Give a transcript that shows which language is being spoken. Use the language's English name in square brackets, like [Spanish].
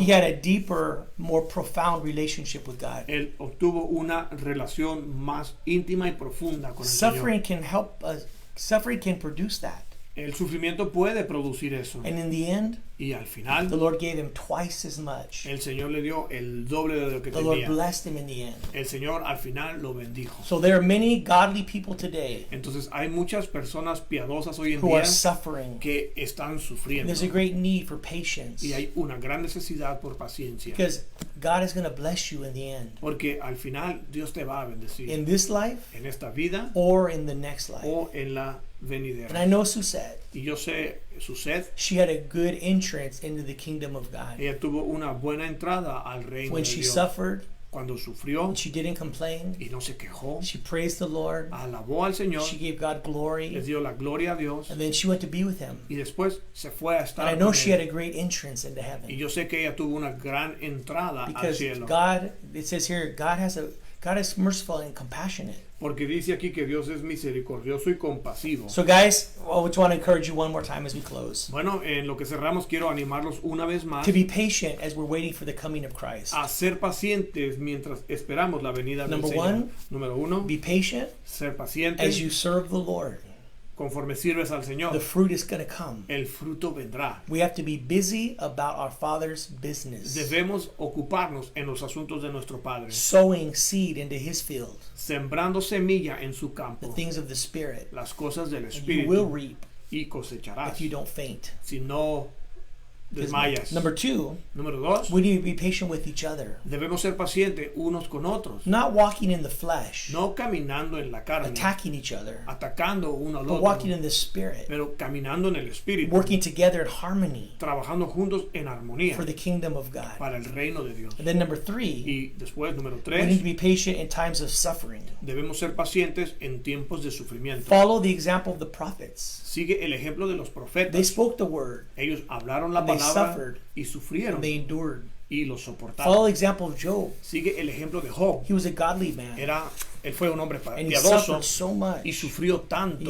[English] he had a deeper, more profound relationship with God. [Spanish] él obtuvo una relación más íntima y profunda con el [English] Suffering [Spanish] Señor. [English] can help us. Suffering can produce that. [Spanish] El sufrimiento puede producir eso. [English] And in the end, [Spanish] Y al final, [English] the Lord gave him twice as much. [Spanish] el Señor le dio el doble de lo que [English] The Lord [Spanish] tenía. [English] blessed him in the end. [Spanish] El Señor al final lo bendijo. [English] So there are many godly people today [Spanish] Entonces hay muchas personas piadosas hoy en [English] who [Spanish] día [English] are suffering. [Spanish] que están sufriendo. [English] There's a great need for patience. [Spanish] Y hay una gran necesidad por paciencia. [English] Because God is going to bless you in the end. [Spanish] Porque al final Dios te va a bendecir. [English] In this life [Spanish] En esta vida [English] or in the next life. [Spanish] o en la [English] And [Spanish] venidera. [English] I know Susette. [Spanish] Y yo sé, su sed, [English] She had a good entrance into the kingdom of God. [Spanish] ella tuvo una buena entrada al reino [English] When [Spanish] de [English] she [Spanish] Dios. [English] suffered, [Spanish] Cuando sufrió [English] she didn't complain. [Spanish] y no se quejó, [English] She praised the Lord. [Spanish] alabó al Señor, [English] She gave God [Spanish] les [English] glory. [Spanish] dio la gloria a Dios [English] And then she went to be with him. [Spanish] y después se fue a [English] And [Spanish] estar [English] I know [Spanish] con [English] she had [Spanish] él. [English] a great entrance into [Spanish] Y [English] heaven. [Spanish] yo sé que ella tuvo una gran entrada al [English] Because [Spanish] cielo. [English] God, it says here, God is merciful and compassionate. [Spanish] Porque dice aquí que Dios es misericordioso y compasivo. [English] So guys, I just want to encourage you one more time as we close. [Spanish] Bueno, en lo que cerramos quiero animarlos una vez más [English] To be patient as we're waiting for the coming of Christ. [Spanish] a ser pacientes mientras esperamos la venida del [English] Number [Spanish] Señor. [English] one, [Spanish] Número uno, [English] Be patient [Spanish] ser paciente [English] as you serve the Lord. [Spanish] conforme sirves al [English] The [Spanish] Señor. [English] fruit is going to come. [Spanish] El fruto vendrá. [English] We have to be busy about our Father's business. [Spanish] Debemos ocuparnos en los asuntos de nuestro Padre, [English] Sowing seed into His field. [Spanish] sembrando semilla en su [English] The [Spanish] campo, [English] things of the Spirit. [Spanish] las cosas del [English] And you will [Spanish] Espíritu, [English] reap [Spanish] y cosecharás [English] if you don't faint. [Spanish] si no desmayas. [English] Number two, [Spanish] Número dos, [English] we need to be patient with each other. [Spanish] debemos ser pacientes unos con otros, [English] Not walking in the flesh, [Spanish] no caminando en la carne, [English] attacking each other, [Spanish] atacando uno al [English] but walking [Spanish] otro, [English] in the Spirit. [Spanish] pero caminando en el Espíritu, [English] Working together in harmony [Spanish] trabajando juntos en armonía [English] for the kingdom of God. [Spanish] para el reino de Dios. [English] And then number three, [Spanish] Y después, número [English] we need to [Spanish] tres, [English] be patient in times of suffering. [Spanish] debemos ser pacientes en tiempos de sufrimiento. [English] Follow the example of the prophets. [Spanish] Sigue el ejemplo de los [English] They [Spanish] profetas. [English] spoke the word [Spanish] Ellos hablaron la [English] and they [Spanish] palabra [English] suffered [Spanish] y sufrieron [English] and they endured. [Spanish] y lo [English] Follow [Spanish] soportaron. [English] the example of Job. [Spanish] Sigue el ejemplo de Job. [English] He was a godly man. [Spanish] Era Él fue un hombre [English] And he [Spanish] piadoso [English] suffered so much. [Spanish] y sufrió tanto.